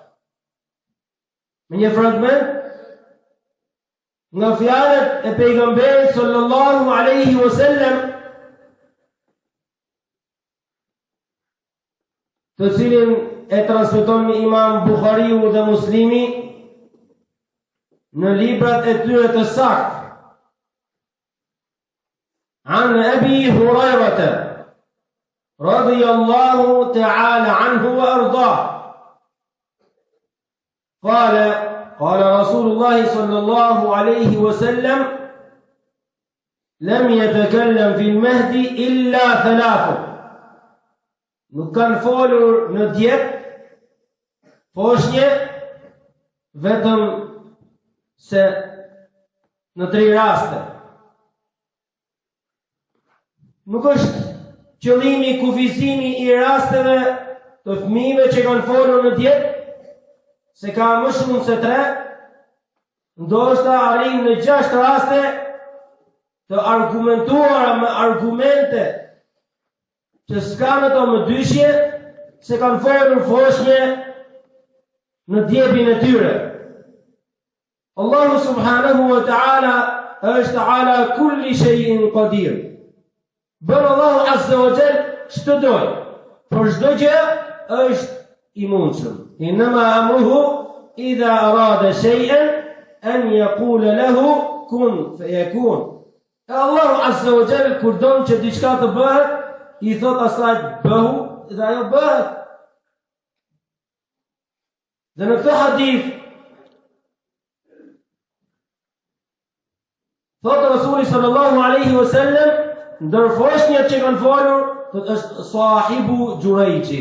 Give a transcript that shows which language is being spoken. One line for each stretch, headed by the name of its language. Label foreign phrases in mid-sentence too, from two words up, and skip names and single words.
Albanian: Me një fragment nga fjalët e pejgamberit
Arabic: صلى الله عليه وسلم,
Albanian: të cilin e transmeton Imam Buhariu dhe Muslimi në librat e tyre të saktë.
Arabic: عن أبي هريرة رضي الله تعالى عنه وأرضاه قال رسول الله صلى الله عليه وسلم لم يتكلم في المهد إلا ثلاث.
Albanian: Nuk kanë folur në djep foshnje vetëm se në 3 raste. Nuk është qëllimi kufizimi i rasteve të fëmijëve që kanë folur në djetë, se ka më shumë se 3, ndoshta arrin në 6 raste të argumentuara me argumente që s'kanë ato më dyshje se kanë folur foshnje në djepin e tyre. Allahu
Arabic: سبحانه وتعالى
Albanian: është
Arabic: على كل شيء قدير.
Albanian: Bërë Allahu
Arabic: عز وجل
Albanian: çdo doj, por çdo gjë është i mundshëm.
Arabic: إنما أمره إذا أراد شيئا أن يقول له كن فيكون.
Albanian: Allahu
Arabic: عز وجل
Albanian: kur don që diçka të bëhet, i thot asaj bëhu dhe ajo bëhet. Dhe në këtë hadith thot Rasuli
Arabic: صلى الله عليه وسلم,
Albanian: ndër foshnjat që kanë folur, është
Arabic: صاحب جريج.